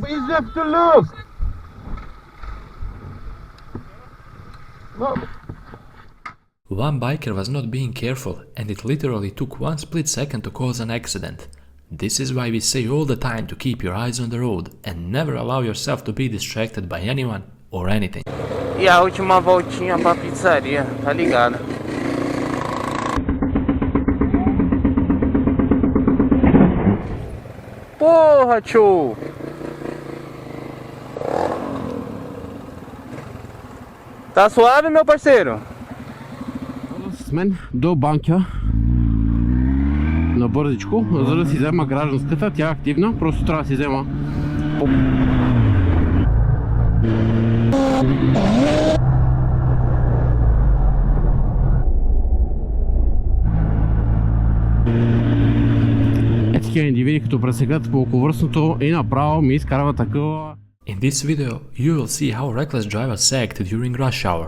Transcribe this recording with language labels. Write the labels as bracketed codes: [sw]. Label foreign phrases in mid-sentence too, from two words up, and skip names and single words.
[en] But you have to look. No. One biker was not being careful and it literally took one split second to cause an accident. This is why we say all the time to keep your eyes on the road and never allow yourself to be distracted by anyone or anything. [pt] E a última voltinha pra pizzaria, tá ligado? Porra, tio! Tá suave, meu parceiro? [bg] Смен до банка на бързичко, за да си взема гражданската, тя е активна, просто трябва да си взема. Е такива индивиди, като пресекат по околовръстното и направо ми изкарва такова. [en] In this video, you will see how reckless drivers act during rush hour.